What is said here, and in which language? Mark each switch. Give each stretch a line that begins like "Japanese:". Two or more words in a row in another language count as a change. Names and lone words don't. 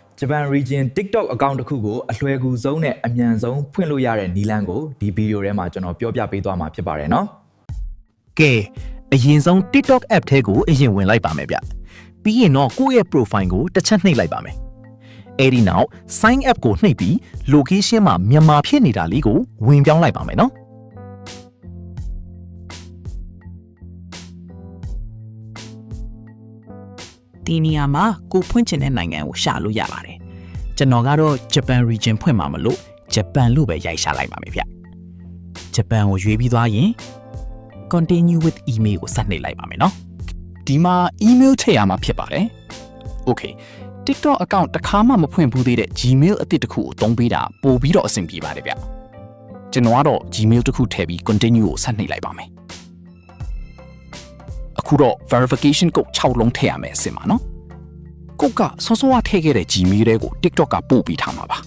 English: Japan region TikTok account
Burmese: တစ်ခုကိုအလွယ်ကူဆုံးနဲ့အမြန်ဆုံးဖွင့်လို့ရတဲ့နည်းလမ်းကိုဒီဗီဒီယိုထဲမှာကျွန်တော်ပြောပြပေးသွားမှာဖြစ်ပါတယ်နော် ။ကဲအရင်ဆုံး
English: TikTok app
Burmese: ထဲကိုအရင်ဝင်လိုက်ပါမယ်ဗျ။ပြီးရင်တော့ကိုယ့်ရဲ့ profile ကိုတစ်ချက်နှိပ်လိုက်ပါမယ်။အဲဒီနောက်
English: sign up
Burmese: ကိုနှိပ်ပြီး location မှာမြန်မာဖြစ်နေတာလေးကိုဝင်ပြောင်းလိုက်ပါမယ်နော်။ ဒီနေရာမှာကိုဖွင့်ချင်တဲ့နိုင်ငံကိုရှာလို့ရပါတယ်ကျွန်တော်ကတော့
English: Japan region
Burmese: ဖွင့်မှာမလို့ Japan လို့ပဲရိုက်ရှာလိုက်ပါမယ်ဗျ Japan ကိုရွေးပြီးသွားရင်
English: continue with email
Burmese: ကိုဆက်နှိပ်လိုက်ပါမယ်နော် ဒီမှာ email ထည့်ရမှာဖြစ်ပါတယ် Okay
English: TikTok account
Burmese: တစ်ခါမှမဖွင့်ဘူးသေးတဲ့ Gmail အသစ်တစ်ခုကိုသုံးပေးတာပို့ပြီးတော့အဆင်ပြေပါတယ်ဗျကျွန်တော်ကတော့ Gmail တစ်ခုထည့်ပြီး continue ကိုဆက်နှိပ်လိုက်ပါမယ်အခုတော့
English: verification code
Burmese: 6လုံးထည့်ရမယ်အဆင်ပါနော်ကိုကစောစောကထည့်ခဲ့တဲ့ Gmail တွေကို TikTok ကပို့ပေးထားမှာပါ